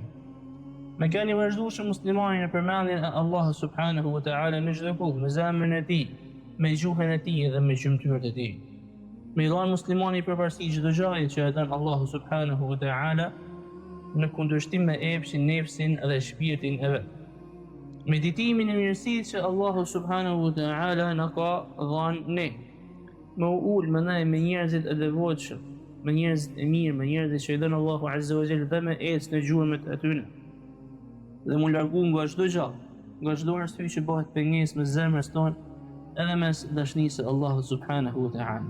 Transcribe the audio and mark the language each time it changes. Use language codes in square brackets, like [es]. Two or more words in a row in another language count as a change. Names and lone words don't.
[sq] Me keni vazhdueshëm muslimani në përmendjen e Allahut [ar] سبحانه وتعالى [sq] në çdo kohë, me zemrën e tij, me gjuhën e tij dhe me gjymtyrët e tij. Me i dhanë muslimani përparësi çdo gjaje që e dhan Allahu [ar] سبحانه وتعالى [sq] në kundërshtim me epshin, nefsin dhe shpirtin e vet. Meditimin e mirësisë që Allahu [ar] سبحانه وتعالى [sq] na ka dhënë ne. Me ul me ne me njerëzit e devotshëm, me njerëzit e mirë, me njerëzit që i dhan Allahu [ar] عز وجل [sq] dhe me ecë në gjurmët e tyre. Dhe mu largu nga çdo gjë, nga çdo arsye që bëhet pengesë me zemrës tonë, edhe mes dashurisë së Allahut [ar] سبحانه وتعالى.